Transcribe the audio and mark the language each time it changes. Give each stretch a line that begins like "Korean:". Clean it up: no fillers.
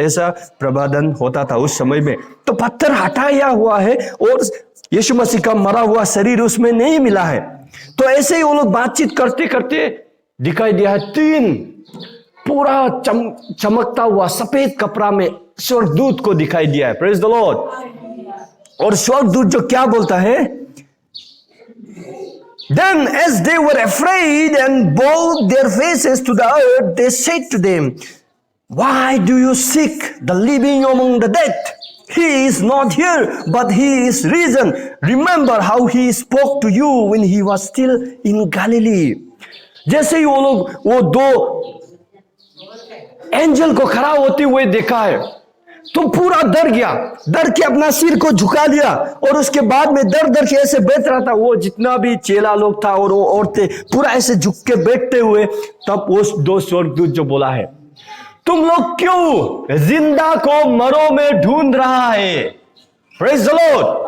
Hindi: ऐसा प्रबंधन होता था उस समय में। तो पत्थर हटाया हुआ है और यीशु मसीह का मरा हुआ शरीर उसमें नहीं मिला है। तो ऐसे ही वो लोग बातचीत करते करते दिखाई दिया है 3 पूरा चमकता हुआ सफेद कपड़ा में स्वर्गदूत को दिखाई दिया है।
English: Praise the lord.
Hindi: और स्वर्गदूत जो क्या बोलता है,
English: Then as they were afraid and bowed their faces to the earth, they said to them, Why do you seek the living among the dead? He is not here, but he is risen. Remember how he spoke to you when he was still in Galilee.
Hindi: जैसे ही वो लोग वो 2 angel को खड़ा होते हुए देखा है, तो पूरा डर गया, डर के अपना सिर को झुका लिया और उसके बाद में डर के ऐसे बैठ रहा था। वो जितना भी चेला लोग था और वो औरतें पूरा ऐसे झुक के बैठते हुए, तब वो 2 स्वर्गदूत जो बोला है, तुम लोग क्यों जिंदा को मरों में ढूंढ रहा है।
English: Praise the lord.